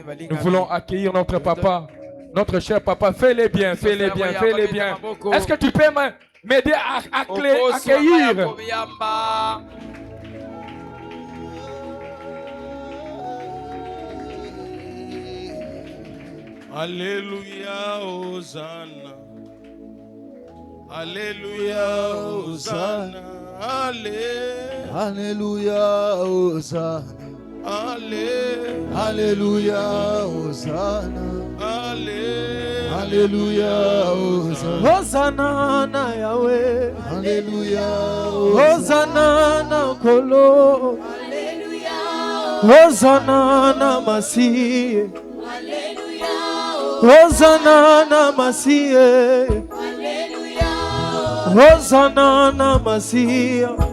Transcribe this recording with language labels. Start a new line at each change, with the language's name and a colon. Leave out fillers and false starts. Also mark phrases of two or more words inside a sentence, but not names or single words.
French: Nous voulons accueillir notre papa, notre cher papa. Fais-les bien, fais-les bien, fais-les bien. Est-ce que tu peux m'aider à accueillir?
Lingala: Alléluia, Hosanna. Alléluia, Hosanna. Alléluia, Hosanna. Alléluia, Hosanna. Alléluia, Hosanna. Hosanna na Yahweh. Alléluia, Hosanna na Kolo. Hosanna na Masiye. Hosanna na Masiye. Hosanna na Masiya.